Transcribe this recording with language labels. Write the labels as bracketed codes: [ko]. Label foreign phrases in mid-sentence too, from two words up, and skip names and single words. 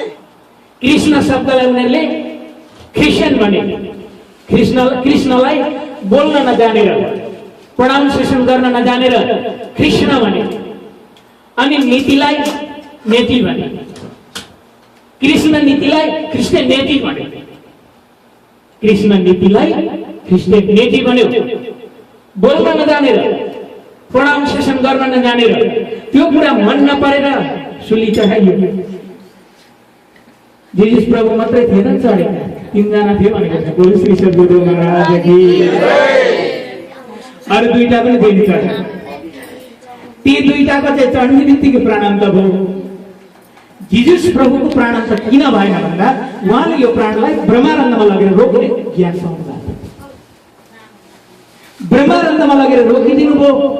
[ne] कृष्ण शब्दलाई उनीहरूले क्रिस्चियन भने, कृष्णलाई बोल्न नजानेर, प्रोनाउन्सिएसन गर्न नजानेर कृष्ण भने, अनि नीतिलाई नेति भने, कृष्ण नीतिलाई कृष्ण नेति भने, कृष्ण नीतिलाई कृष्ण नेति भन्यो। बोल्न नजानेर, प्रोनाउन्सिएसन गर्न नजानेर त्यो कुरा मन नपरेर सुली चढाइयो। जिजस प्रभु मात्रै थिएन चढेका, 3 जना थिए भनेको छ। [hi] बोल श्री सद्गुरु महाराज की। [ne] अरु 2टा पनि थिए चढे। ती 2टाको चाहिँ चढ्ने बित्तिकै प्राणान्त भयो। जिजस प्रभुको प्राणान्त किन भएन भन्दा उहाँले यो प्राणलाई ब्रह्मानन्दमा लगेर रोक्ने ज्ञान पाउनु भयो। ब्रह्मानन्दमा लगेर रोकिदिनु भयो।